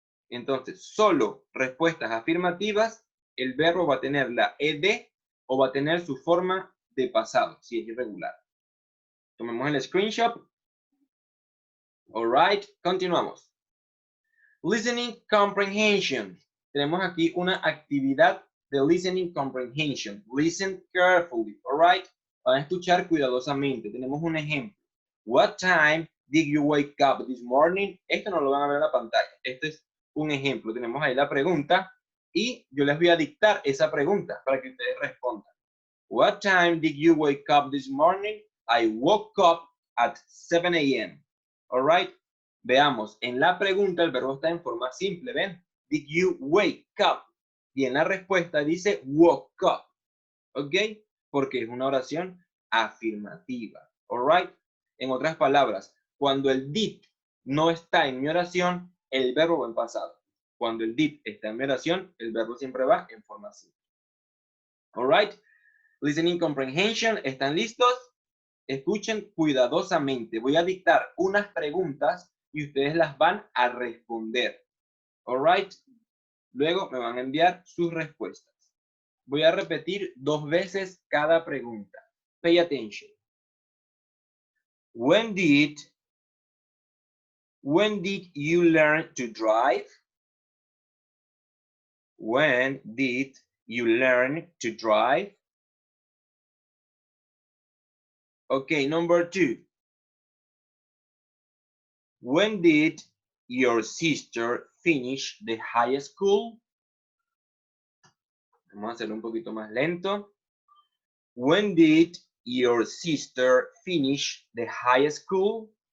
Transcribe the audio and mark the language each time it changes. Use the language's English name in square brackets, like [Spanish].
[Spanish] Entonces, solo respuestas afirmativas, el verbo va a tener la ed o va a tener su forma de pasado, si es irregular. Tomemos el screenshot. All right, continuamos. Listening comprehension. Tenemos aquí una actividad de listening comprehension. [English] Listen carefully, all right? [Spanish] Van a escuchar cuidadosamente. Tenemos un ejemplo. [English] What time did you wake up this morning? [Spanish] Esto no lo van a ver en la pantalla. Este es un ejemplo. Tenemos ahí la pregunta y yo les voy a dictar esa pregunta para que ustedes respondan. [English] What time did you wake up this morning? I woke up at 7 a.m. All right? [Spanish] Veamos, en la pregunta el verbo está en forma simple, ¿ven? [English] Did you wake up? [Spanish] Y en la respuesta dice woke up. ¿Ok? Porque es una oración afirmativa. All right? En otras palabras, cuando el did no está en mi oración, el verbo va en pasado. Cuando el did está en mi oración, el verbo siempre va en forma simple. All right? Listening comprehension, ¿están listos? Escuchen cuidadosamente. Voy a dictar unas preguntas y ustedes las van a responder. All right? Luego me van a enviar sus respuestas. Voy a repetir 2 veces cada pregunta. [English] Pay attention. When did you learn to drive? When did you learn to drive? Okay, number 2. When did your sister finish the high school? [Spanish] Vamos a hacerlo un poquito más lento. [English] When did your sister finish the high school?